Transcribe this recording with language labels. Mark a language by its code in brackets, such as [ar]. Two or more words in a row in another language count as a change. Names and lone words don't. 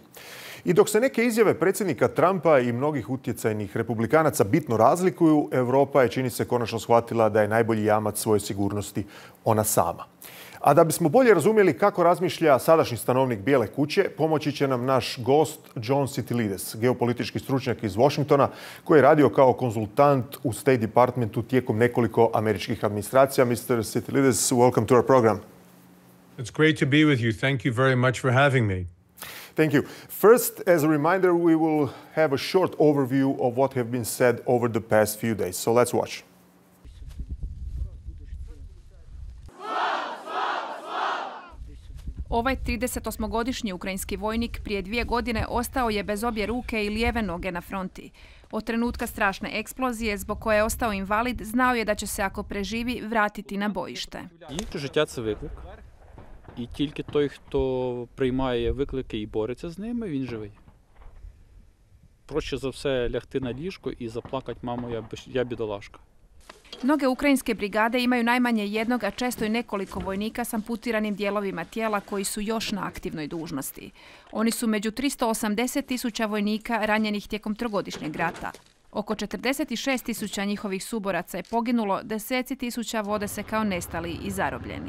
[hr] I dok se neke izjave predsjednika Trumpa i mnogih utjecajnih republikanaca bitno razlikuju, Europa je, čini se, konačno shvatila da je najbolji jamac svoje sigurnosti ona sama. A da bismo bolje razumjeli kako razmišlja sadašnji stanovnik Bijele kuće, pomoći će nam naš gost Johnom Sitilides, geopolitički stručnjak iz Washingtona, koji je radio kao konzultant u State Departmentu tijekom nekoliko američkih administracija. [en] Mr. Sitilides, welcome to our program. It's great to be with you. Thank you very much for having me. Thank you. First, as a reminder, we will have a short overview of what have been said over the past few days. So let's watch. [hr] Ovaj 38-godišnji ukrajinski vojnik prije 2 godine ostao je bez obje ruke i lijeve noge na fronti. Od trenutka strašne eksplozije zbog koje je ostao invalid, znao je da će se, ako preživi, vratiti na bojište. [uk] Життя – це виклик. І тільки той, хто приймає виклики і бореться з ними, він живий. Проще за все лягти на ліжко і заплакати: мамо, я бідолашка. [hr] Mnoge ukrajinske brigade imaju najmanje jednog, a često i nekoliko vojnika s amputiranim dijelovima tijela koji su još na aktivnoj dužnosti. Oni su među 380.000 vojnika ranjenih tijekom trogodišnjeg rata. Oko 46.000 njihovih suboraca je poginulo, deseci tisuća vode se kao nestali i zarobljeni.